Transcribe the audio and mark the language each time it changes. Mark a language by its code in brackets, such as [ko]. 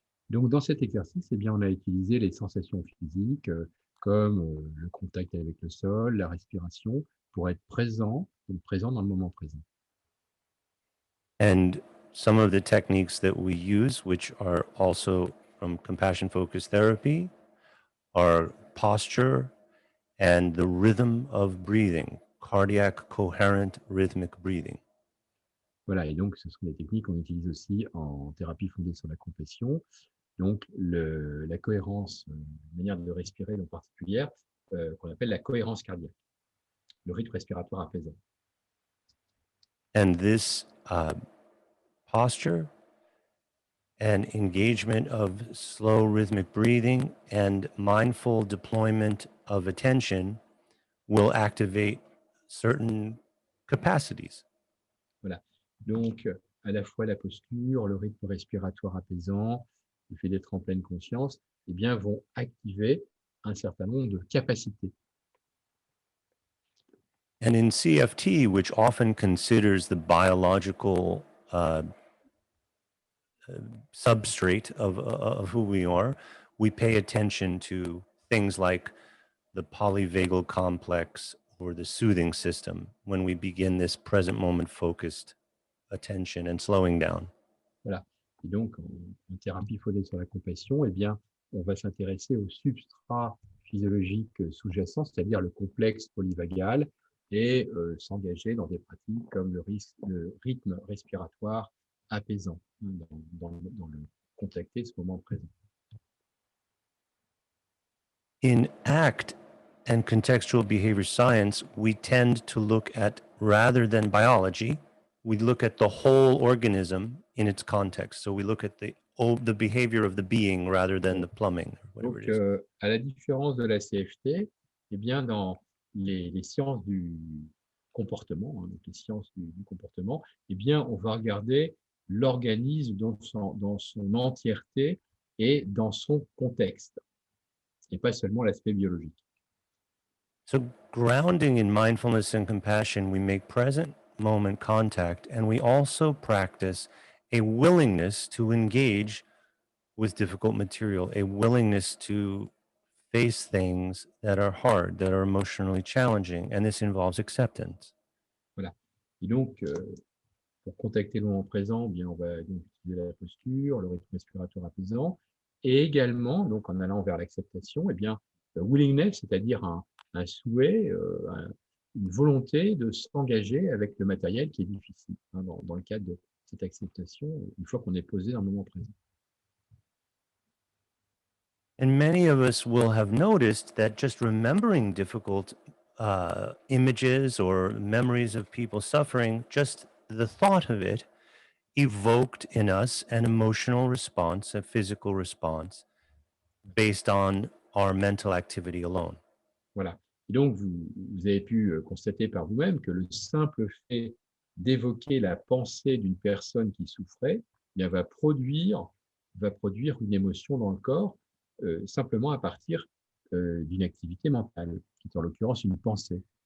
[fr] Donc dans cet exercice, eh bien, on a utilisé les sensations physiques comme le contact avec le sol, la respiration, pour être présent dans le moment présent. [en] And some of the techniques that we use, which are also from compassion-focused therapy, are posture and the rhythm of breathing, cardiac coherent rhythmic breathing. [fr] Voilà, et donc ce sont des techniques qu'on utilise aussi en thérapie fondée sur la compassion. Donc la cohérence, une manière de respirer en particulière, qu'on appelle la cohérence cardiaque, le rythme respiratoire apaisant. [en] And this posture and engagement of slow rhythmic breathing and mindful deployment of attention will activate certain capacities. [fr] Voilà. Donc, à la fois la posture, le rythme respiratoire apaisant, le fait d'être en pleine conscience, eh bien, vont activer un certain nombre de capacités. [en] And in CFT, which often considers the biological substrate of who we are, we pay attention to things like the polyvagal complex or the soothing system when we begin this present moment focused attention and slowing down. [fr] Voilà. Et donc, en thérapie fondée sur la compassion, eh bien, on va s'intéresser au substrat physiologique sous-jacent, c'est-à-dire le complexe polyvagal, et s'engager dans des pratiques comme le rythme respiratoire apaisant, dans le contacter ce moment présent. [en] In ACT and contextual behavior science, we tend to look at, rather than biology, we look at the whole organism in its context. So we look at the behavior of the being rather than the plumbing, whatever [fr] Donc, [en] it is. [fr] à la différence de la CFT, eh bien, dans les sciences du comportement, donc les sciences du comportement, eh bien, on va regarder l'organisme dans son entièreté et dans son contexte, et pas seulement l'aspect biologique. [en] So grounding in mindfulness and compassion, we make present moment contact, and we also practice a willingness to engage with difficult material, a willingness to face things that are hard, that are emotionally challenging, and this involves acceptance. [fr] Voilà. Et donc, pour contacter le moment présent, eh bien, on va donc utiliser la posture, le rythme respiratoire apaisant, et également, donc en allant vers l'acceptation, eh bien, willingness, c'est-à-dire un souhait, une volonté de s'engager avec le matériel qui est difficile, hein, dans le cadre de cette acceptation, une fois qu'on est posé dans le moment présent. [en] And many of us will have noticed that just remembering difficult images or memories of people suffering, just the thought of it evoked in us an emotional response, a physical response, based on our mental activity alone. [fr] Voilà. Et donc, vous avez pu constater par vous-même que le simple fait d'évoquer la pensée d'une personne qui souffrait, eh bien, va produire une émotion dans le corps simplement à partir d'une activité mentale, qui est en l'occurrence une pensée.